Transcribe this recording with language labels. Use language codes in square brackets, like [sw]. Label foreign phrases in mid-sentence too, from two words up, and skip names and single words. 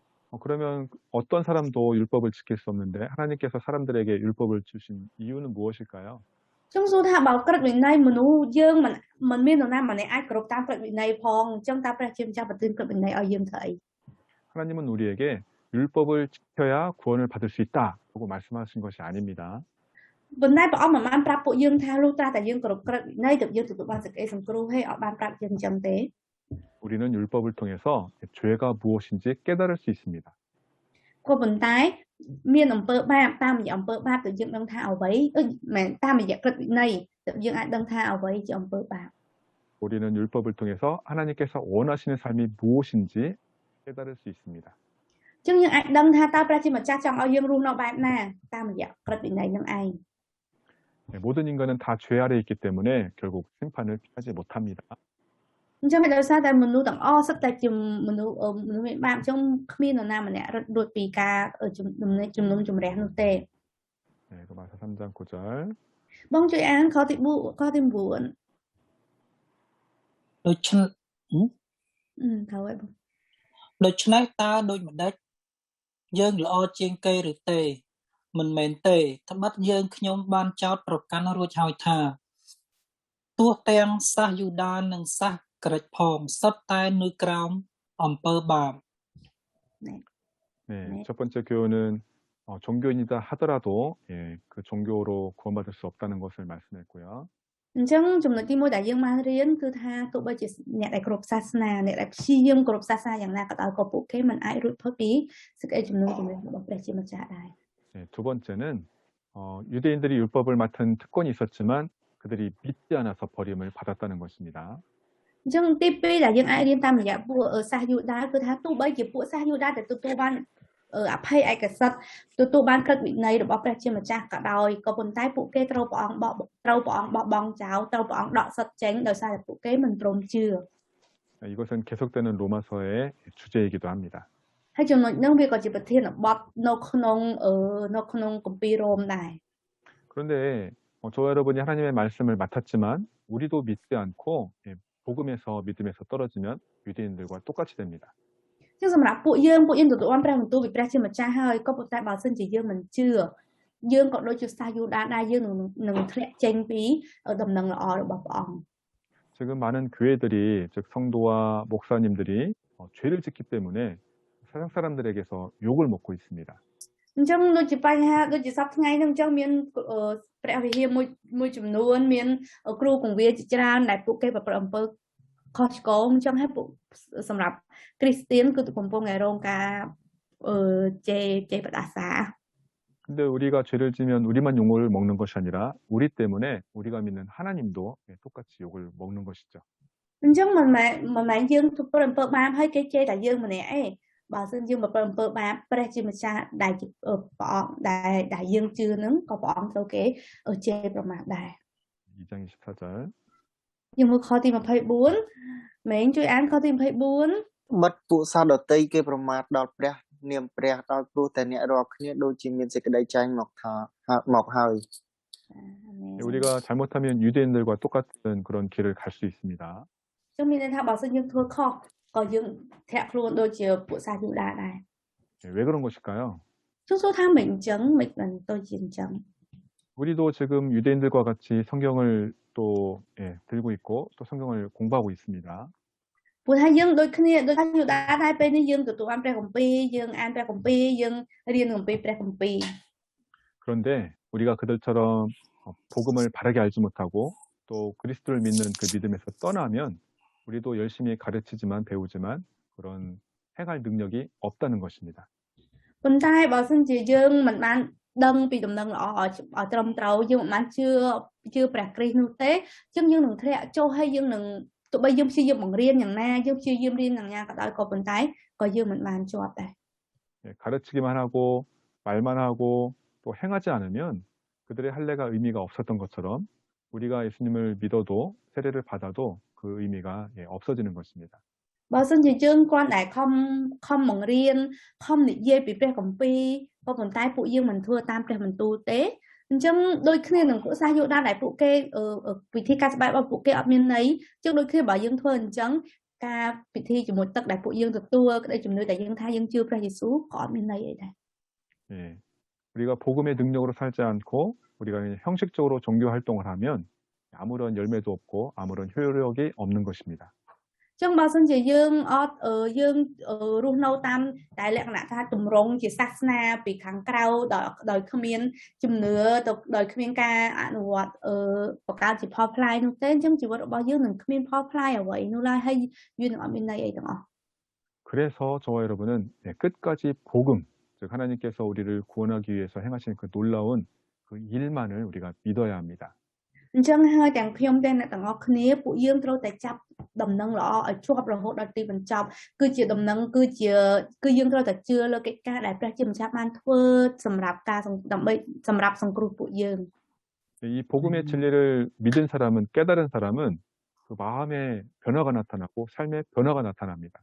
[ko] 그러면 어떤 사람도 율법을 지킬 수 없는데 하나님께서 사람들에게 율법을 주신 이유는 무엇일까요? [km] ខ្ញុំសួរថាបើក្រឹតវិន័យមនុស្សយើងមិនមាននរណាម្នាក់អាចគោរពតាមក្រឹតវិន័យផងអញ្ចឹងតើព្រះជាម្ចាស់ប្រទានក្រឹតវិន័យឲ្យយើងធ្វើអី [ko] 하나님은 우리에게 율법을 지켜야 구원을 받을 수 있다라고 말씀하신 것이 아닙니다. [km] ប៉ុន្តែព្រះអង្គមិនបានប្រាប់ពួកយើងថាលុះត្រាតែយើងគោរពក្រឹតវិន័យទើបយើងទទួលបានសេចក្តីសង្គ្រោះហើយអត់បានប្រាប់យើងអញ្ចឹងទេ [ko] 우리는 율법을 통해서 죄가 무엇인지 깨달을 수 있습니다. [km] ក៏ប៉ុន្តែមានអំពើបាបតាមរយៈអំពើបាបទើបយើងដឹងថាអ្វីមិនតាមរយៈក្រឹតវិន័យទើបយើងអាចដឹងថាអ្វីជាអំពើបាប [ko] 우리는 율법을 통해서 하나님께서 원하시는 삶이 무엇인지 깨달을 수 있습니다. [km] អញ្ចឹងយើងអាចដឹងថាតើព្រះជាម្ចាស់ចង់ឲ្យយើងរស់នៅបែបណាតាមរយៈក្រឹតវិន័យនឹងឯង [ko] 모든 인간은 다 죄 아래 있기 때문에 결국 심판을 피하지 못합니다. [km] អញ្ចឹងដោយសារតែមនុស្សទាំងអស់សុទ្ធតែជាមនុស្សមានបាបអញ្ចឹងគ្មាននរណាម្នាក់រត់រួចពីការជំនុំជម្រះនោះទេ [ko] 네, 로마서 3장 9절. [km] បងជួយអានខទី9 ដូច្នេះ ត្រូវហើយបង ដូច្នេះតើដូចម្ដេចយើងល្អជាងគេឬទេមិនមែនទេត្បិតយើងខ្ញុំបានចោទប្រកាន់រួចហើយថាទោះទាំងសាសយូដានិងសាសក្រិចផងសុទ្ធតែនៅក្រោមអំពើបាប [ko] 네, 첫 번째 교훈은 종교인이다 하더라도 그 종교로 구원받을 수 없다는 것을 말씀했고요. [km] អញ្ចឹងចំណុចទី1ដែលយើងបានរៀនគឺថាទោះបីជាអ្នកដែលគ្រប់សាសនាអ្នកដែលព្យាយាមគ្រប់សាសនាយ៉ាងណាក៏ដោយក៏ពួកគេមិនអាចរួចផុតពីសេចក្តីជំនុំជម្រះរបស់ព្រះជាម្ចាស់ដែរ [ko] 네, 두 번째는 유대인들이 율법을 맡은 특권이 있었지만 그들이 믿지 않아서 버림을 받았다는 것입니다. [km] អញ្ចឹងទី2ដែលយើងអាចរៀនតាមរយៈពួកសាសយូដាគឺថាទោះបីជាពួកសាសយូដាដែលទទួលបានអភ័យឯកសិទ្ធទទួលបានក្រឹតវិន័យរបស់ព្រះជាម្ចាស់ក៏ដោយក៏ប៉ុន្តែពួកគេត្រូវព្រះអង្គបោះបង់ចោលត្រូវព្រះអង្គដកសិទ្ធចេញដោយសារតែពួកគេមិនព្រមជឿ [ko] 이것은 계속되는 로마서의 주제이기도 합니다. [km] ហើយចំណុចនេះវាក៏ជាប្រធានបទនៅក្នុងគម្ពីររ៉ូមដែរ [ko] 그런데 저와 여러분이 하나님의 말씀을 맡았지만 우리도 믿지 않고 복음에서 믿음에서 떨어지면 유대인들과 똑같이 됩니다. [km] អញ្ចឹងសម្រាប់ពួកយើងទទួលបានព្រះបន្ទូលពីព្រះជាម្ចាស់ហើយក៏ប៉ុន្តែបើសិនជាយើងមិនជឿយើងក៏ដូចជាសាសយូដាដែរយើងនឹងធ្លាក់ចេញពីដំណឹងល្អរបស់ព្រះអង្គ [ko] 지금 많은 교회들이 즉 성도와 목사님들이 죄를 짓기 때문에 세상 사람들에게서 욕을 먹고 있습니다. [km] អញ្ចឹងដូចជាបញ្ហាដូចជាសប្តាហ៍ថ្ងៃហ្នឹងអញ្ចឹងមានព្រះវិហារមួយចំនួនមានគ្រូគង្វាលជាច្រើនដែលពួកគេប្រព្រឹត្តអំពើខុសឆ្គងអញ្ចឹងហើយពួកសម្រាប់គ្រីស្ទៀនគឺកំពុងតែរងការជេរបដាសា [ko] 근데 우리가 죄를 지면 우리만 욕을 먹는 것이 아니라 우리 때문에 우리가 믿는 하나님도 똑같이 욕을 먹는 것이죠. [km] អញ្ចឹងមិនមែនយើងប្រព្រឹត្តអំពើបាបហើយគេជេរតែយើងម្នាក់ឯងបើសិនយើងប្រព្រឹត្តអំពើបាបព្រះជាម្ចាស់ដែលជាព្រះអង្គដែលយើងជឿនឹងក៏ព្រះអង្គត្រូវគេជេរប្រមាថដែរ [ko] 2장 24절. [km] យើងមើលខទី24មែនជួយអានខទី24 បិទពួកសាសដតីគេប្រមាថដល់ព្រះនាមព្រះដោយព្រោះតែអ្នករាល់គ្នាដូចជាមានសេចក្តីចែងមកហើយ [ko] 우리가 잘못하면 유대인들과 똑같은 그런 길을 갈 수 있습니다. [km] ចឹងមានន័យថាបើសិនយើងធ្វើខុសក៏យើងធាក់ខ្លួនដូចជាពួកសាសយូដាដែរ [ko] 왜 그런 것일까요? [km] ខ្ញុំសួរថាមិនអញ្ចឹងមិនទៅជាអញ្ចឹង [ko] 우리도 지금 유대인들과 같이 성경을 또 들고 있고 또 성경을 공부하고 있습니다. [km] ព្រោះថាយើងដូចគ្នាដូចសាសយូដាដែរពេលនេះយើងទទួលបានព្រះគម្ពីរយើងអានព្រះគម្ពីរយើងរៀនគម្ពីរព្រះគម្ពីរ [ko] 그런데 우리가 그들처럼 복음을 바르게 알지 못하고 또 그리스도를 믿는 그 믿음에서 떠나면 우리도 열심히 가르치지만 배우지만 그런 행할 능력이 없다는 것입니다. [km] ប៉ុន្តែបើសិនជាយើងមិនបានដឹងពីដំណឹងល្អឲ្យត្រឹមត្រូវយើងមិនបានជឿព្រះគ្រីស្ទនោះទេអញ្ចឹងយើងនឹងធ្លាក់ចុះហើយយើងនឹងទោះបីយើងព្យាយាមបង្រៀនយ៉ាងណាយើងព្យាយាមរៀនយ៉ាងណាក៏ដោយក៏ប៉ុន្តែក៏យើងមិនបានជាប់ដែរ [ko] 가르치기만 하고 말만 하고 또 행하지 않으면 그들의 할례가 의미가 없었던 것처럼 우리가 예수님을 믿어도 세례를 받아도 그 의미가 없어지는 것입니다. [km] បើសិនជាយើងគ្រាន់តែខំបង្រៀនខំនិយាយពីព្រះគម្ពីរក៏ប៉ុន្តែពួកយើងមិនធ្វើតាមព្រះបន្ទូលទេអញ្ចឹងដូចគ្នានឹងពួកសាសយូដាដែលពួកគេវិធីការស្បែករបស់ពួកគេអត់មានន័យអញ្ចឹងដូចគ្នាបើយើងធ្វើអញ្ចឹងការពិធីជាមួយទឹកដែលពួកយើងទទួលក្តីជំនឿដែលយើងថាយើងជឿព្រះយេស៊ូវក៏អត់មានន័យអីដែរ [ko] 예, 우리가 복음의 능력으로 살지 않고 우리가 그냥 형식적으로 종교 활동을 하면 아무런 열매도 없고 아무런 효력이 없는 것입니다. [km] ចឹងបើសិនជាយើងអត់យើងរស់នៅតាមតែលក្ខណៈថាទម្រង់ជាសាសនាពីខាងក្រៅដោយគ្មានជំនឿទៅដោយគ្មានការអនុវត្តបង្កើតជាផលផ្លែនោះទេអញ្ចឹងជីវិតរបស់យើងនឹងគ្មានផលផ្លែអ្វីនោះឡើយហើយវានឹងអត់មានន័យអីទាំងអស់ [ko] 그래서 저와 여러분은 끝까지 복음, 즉 하나님께서 우리를 구원하기 위해서 행하신 그 놀라운 그 일만을 우리가 믿어야 합니다. [km] អញ្ចឹងហើយទាំងខ្ញុំទាំងអ្នកទាំងអស់គ្នាពួកយើងត្រូវតែចាប់ដំណឹងល្អឲ្យជាប់រហូតដល់ទីបញ្ចប់គឺជាដំណឹងគឺយើងត្រូវតែជឿលើកិច្ចការដែលព្រះជាម្ចាស់បានធ្វើសម្រាប់ការដើម្បីសម្រាប់សង្គ្រោះពួកយើង [ko] 이 복음의 진리를 믿은 사람은 깨달은 사람은 그 마음의 변화가 나타나고 삶의 변화가 나타납니다.